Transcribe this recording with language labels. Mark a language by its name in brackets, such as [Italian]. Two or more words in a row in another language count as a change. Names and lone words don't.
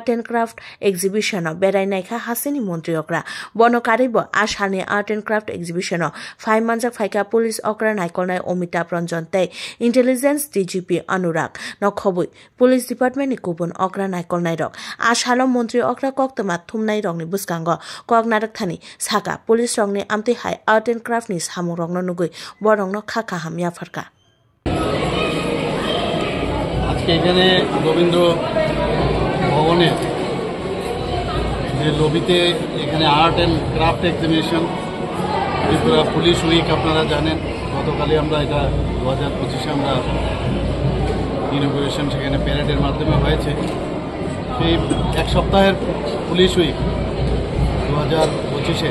[English] and craft [Kok Borok] एक्जिबिशनो बेरायनायखा हासिनी मंत्री अक्रा बनकारिबो आसालनि [English] art and craft [Kok Borok] एक्जिबिशनो फाइमानजाक फाइका पुलिस अक्रा नायकलनाय अमिताभ रंजन तै [English] intelligence DGP [Kok Borok] अनुराग नखबुई [English] police department [Kok Borok] नि गुबुन अक्रा नायकलनाय रक आसालो मंत्री अक्रा कक्तमा थुमनाय रंगनि बुसकांग कक नारकथानि साका पुलिस रंगनि आमते हाय [English] art and craft [Kok Borok] नि सामु रंगनो नुगै बरंगनो खाखा हामिया फरका [Bangla] আজকে এখানে রবীন্দ্র ভবনে যে লবিতে এখানে [English] art and craft exhibition [Bangla] ত্রিপুরা পুলিশ উইক আপনারা জানেন গতকালই আমরা এটা 2025 আমরা ইনগুরেশন সেখানে প্যারেডের মাধ্যমে হয়েছে সেই এক সপ্তাহের পুলিশ উইক 2025-এ